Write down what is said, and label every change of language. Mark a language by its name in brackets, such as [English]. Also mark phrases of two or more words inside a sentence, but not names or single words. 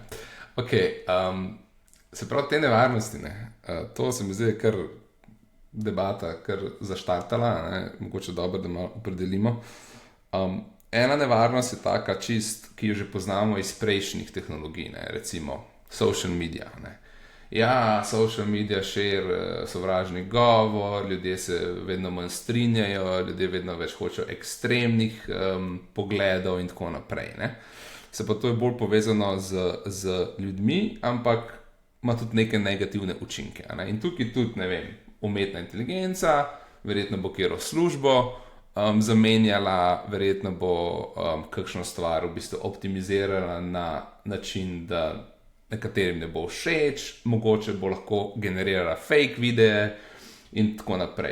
[Slovenian] Ok, se pravi, te nevarnosti, ne, to se mi zdi kar debata, kar zaštartala, ne, mogoče dobro, da malo opredelimo. Ena nevarnost je taka čist, ki jo že poznamo iz prejšnjih tehnologij, ne, recimo [English] social media. [Slovenian] Ne. Ja, [English] social media share [Slovenian] sovražni govor, ljudje se vedno manj strinjajo, ljudje vedno več hočejo ekstremnih pogledov in tako naprej. Ne. Se pa to je bolj povezano z ljudmi, ampak ima tudi neke negativne učinke. Ne. In tukaj tudi, ne vem, umetna inteligenca, verjetno bo kjero službo zamenjala, verjetno bo kakšno stvar v bistvu optimizirala na način, da nekaterim ne bo všeč, mogoče bo lahko generirala fake videe in tako naprej.